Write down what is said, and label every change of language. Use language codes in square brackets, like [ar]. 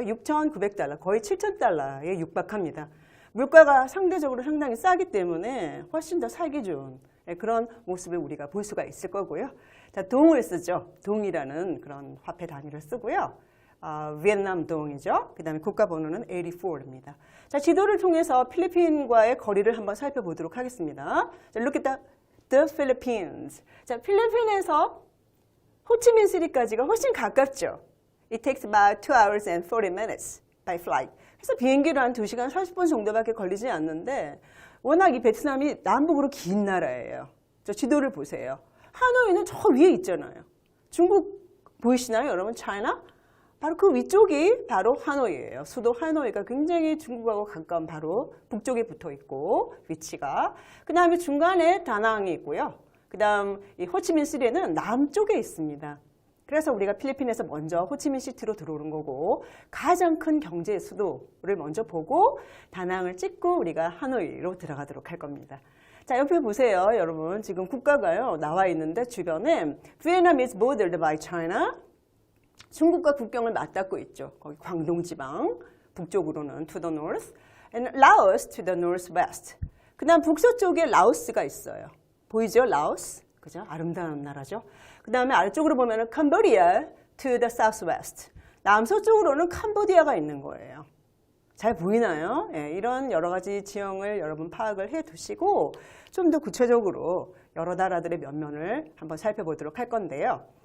[ko] $6,900, 거의 $7,000에 육박합니다. 물가가 상대적으로 상당히 싸기 때문에 훨씬 더 살기 좋은 그런 모습을 우리가 볼 수가 있을 거고요. 자, 동을 쓰죠. 동이라는 그런 화폐 단위를 쓰고요. 비엔남 동이죠. 그 다음에 국가번호는 84입니다. 자, 지도를 통해서 필리핀과의 거리를 한번 살펴보도록 하겠습니다. [en] 자, look at the Philippines. [ko] 자, 필리핀에서 호치민시티까지가 훨씬 가깝죠. [en] It takes about 2 hours and 40 minutes by flight. [ko] 그래서 비행기로 한 2시간 40분 정도밖에 걸리지 않는데 워낙 이 베트남이 남북으로 긴 나라예요. 저 지도를 보세요. 하노이는 저 위에 있잖아요. 중국 보이시나요, 여러분? 차이나? 바로 그 위쪽이 바로 하노이예요. 수도 하노이가 굉장히 중국하고 가까운 바로 북쪽에 붙어 있고 위치가. 그 다음에 중간에 다낭이 있고요. 그 다음 이 호치민시티는 남쪽에 있습니다. 그래서 우리가 필리핀에서 먼저 호치민시티로 들어오는 거고 가장 큰 경제 수도를 먼저 보고 다낭을 찍고 우리가 하노이로 들어가도록 할 겁니다. 자, 옆에 보세요, 여러분. 지금 국가가요 나와 있는데 주변에 [en] Vietnam is bordered by China. [ko] 중국과 국경을 맞닿고 있죠. 거기 광동 지방, 북쪽으로는 [en] to the north, and Laos to the northwest. [ko] 그다음 북서쪽에 라오스가 있어요. 보이죠, 라오스? 그죠? 아름다운 나라죠. 그다음에 아래쪽으로 보면은 캄보디아 [en] to the southwest. [ko] 남서쪽으로는 캄보디아가 있는 거예요. 잘 보이나요? 예, 이런 여러 가지 지형을 여러분 파악을 해 두시고 좀 더 구체적으로 여러 나라들의 면면을 한번 살펴보도록 할 건데요.